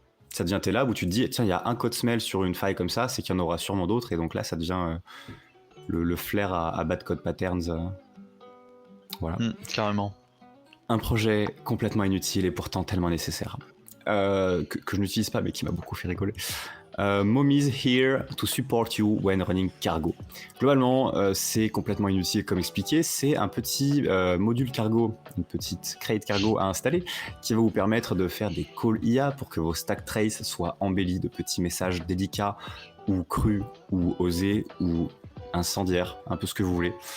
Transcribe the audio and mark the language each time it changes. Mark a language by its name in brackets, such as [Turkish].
[French] Ça devient tes labs où tu te dis, tiens, il y a un code smell sur une faille comme ça, c'est qu'il y en aura sûrement d'autres, et donc là ça devient... le flair à [English] bad code patterns. [French] Voilà. Carrément. Un projet complètement inutile et pourtant tellement nécessaire. Que je n'utilise pas mais qui m'a beaucoup fait rigoler. [English] Mommy's here to support you when running cargo. [French] Globalement, c'est complètement inutile comme expliqué. C'est un petit module cargo, une petite crate cargo à installer qui va vous permettre de faire des calls IA pour que vos stack traces soient embellis de petits messages délicats ou crus ou osés ou incendiaire, un peu ce que vous voulez.